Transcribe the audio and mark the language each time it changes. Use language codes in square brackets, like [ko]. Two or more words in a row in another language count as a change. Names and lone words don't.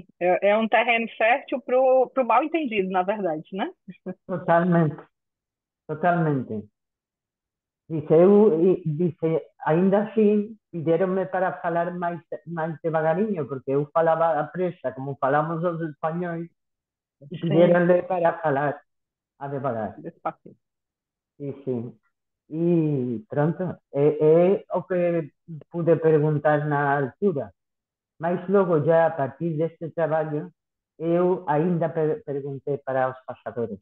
[pt] É um terreno fértil para o mal entendido, na verdade, né? [gl] Totalmente, totalmente. Dice, aínda así, pidéronme para falar máis devagariño, porque eu falaba a presa, como falamos os españois, e [pt] Sim, pediram-lhe para falar a devagar. [gl] despacito. [pt] Sim, sim. E pronto, é o que pude perguntar na altura. Mas logo, já a partir deste trabalho, eu ainda perguntei para os pasadores.